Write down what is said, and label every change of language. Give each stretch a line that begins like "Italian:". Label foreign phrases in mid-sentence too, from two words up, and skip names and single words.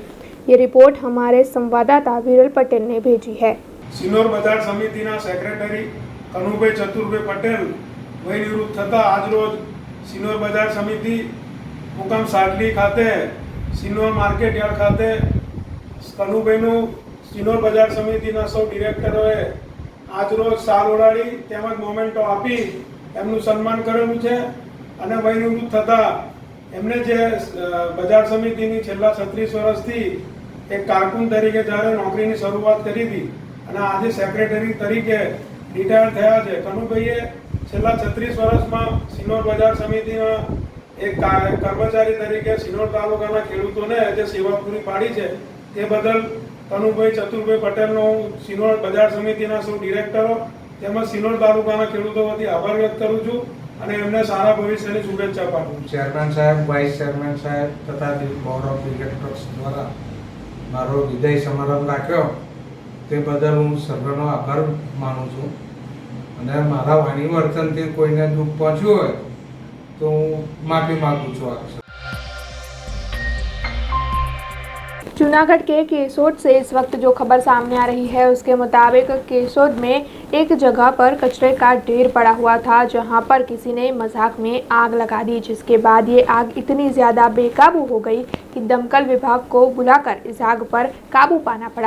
Hindi: ये रिपोर्ट हमारे संवाददाता विरल पटेल ने भेजी है।
Gujarati: શિનોર બજાર સમિતિ સેક્રેટરી કનુભાઈ ચતુરભાઈ પટેલ વહી નિવૃત્ત થતા આજ રોજ શિનોર બજાર સમિતિ મુકામ સાડલી ખાતે શિનોર
English: market yard
Gujarati: ખાતે કનુભાઈનું શિનોર બજાર સમિતિ સૌ ડિરેક્ટરોએ આજ રોજ શાલ ઓઢાડી તેમજ મોમેન્ટો આપી એમનું સન્માન કરેલું છે અને વહી નિવૃત્ત થતા એમને જે બજાર સમિતિની છેલ્લા 36 વર્ષથી એક કારકુન તરીકે જ્યારે નોકરીની શરૂઆત કરી થી અને આજે સેક્રેટરી તરીકે રિટાયર થયા છે। કનુભાઈએ છેલ્લા 36 વર્ષમાં શિનોર બજાર સમિતિના એક કર્મચારી તરીકે શિનોર તાલુકાના ખેડૂતોને જે સેવા પૂરી પાડી છે તે બદલ કનુભાઈ ચતુરભાઈ પટેલનો શિનોર બજાર સમિતિના સૌ ડિરેક્ટરો તેમજ શિનોર તાલુકાના ખેડૂતો વતી આભાર વ્યક્ત કરું છું અને એમને સારા ભવિષ્યની શુભેચ્છા પાઠવું છું। ચેરમેન સાહેબ, વાઇસ ચેરમેન સાહેબ તથા
English: board of directors
Gujarati: દ્વારા મારો વિદાય સમારંભ રાખ્યો તે બદલ હું સર્વનો આભાર માનું છું અને મારા વાણી વર્તનથી કોઈને દુઃખ પહોંચ્યું હોય તો હું માફી માગું છું આપसे।
Hindi: जूनागढ़ के केसोद से इस वक्त जो खबर सामने आ रही है उसके मुताबिक केसोद में एक जगह पर कचरे का ढेर पड़ा हुआ था, जहां पर किसी ने मजाक में आग लगा दी, जिसके बाद ये आग इतनी ज़्यादा बेकाबू हो गई कि दमकल विभाग को बुलाकर इस आग पर काबू पाना पड़ा।